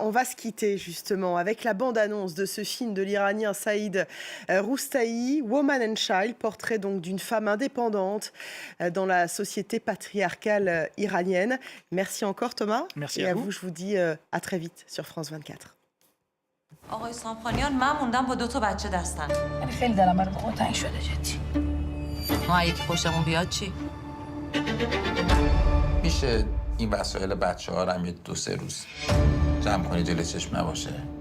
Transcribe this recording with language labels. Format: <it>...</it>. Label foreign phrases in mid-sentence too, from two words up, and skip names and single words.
<fr>On va se quitter justement avec la bande-annonce de ce film de l'Iranien Saïd Roustahi, Woman and Child, portrait donc d'une femme indépendante dans la société patriarcale iranienne. Merci encore Thomas. Merci à à vous. vous. Je vous dis à très vite sur France 24.</fr> <fa>آقای سامخانیان من موندم با 2 بچه دستم. من خیلی دلم برای بابا تنگ شده جدی. ما یکی خوشمون بیاد چی؟ میشه این وسایل بچه‌ها رو هم یه 2-3 روز جمع کنی جلوی چشم نباشه.</fa>